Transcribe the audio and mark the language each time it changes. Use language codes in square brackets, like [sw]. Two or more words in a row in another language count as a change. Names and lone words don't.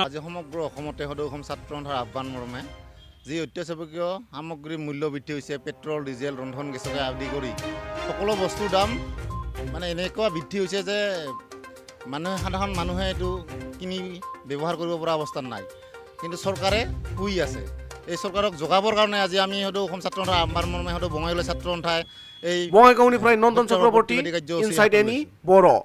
[as] আজি সমগ্ৰ অসমতে সদৌ অসম ছাত্ৰ সন্থাৰ আহ্বান মৰ্মে যি অত্যাৱশ্যকীয় সামগ্ৰীৰ মূল্য বৃদ্ধি হৈছে, পেট্ৰল ডিজেল ৰন্ধন গেছকে আদি কৰি সকলো বস্তুৰ দাম মানে এনেকুৱা বৃদ্ধি হৈছে যে সাধাৰণ মানুহে এইটো কিনি ব্যৱহাৰ কৰিব পৰা অৱস্থাত নাই। কিন্তু চৰকাৰে শুই আছে। এই চৰকাৰক জগাবৰ কাৰণে আজি আমি সদৌ অসম ছাত্ৰ সন্থাৰ আহ্বান মৰ্মে সদৌ বঙাইগাঁও ছাত্ৰ সন্থাই এই [brx] বঙাইগাঁওনিफ्राय नन्दन चक्रवर्ती, इनसाइड एनी, बर'।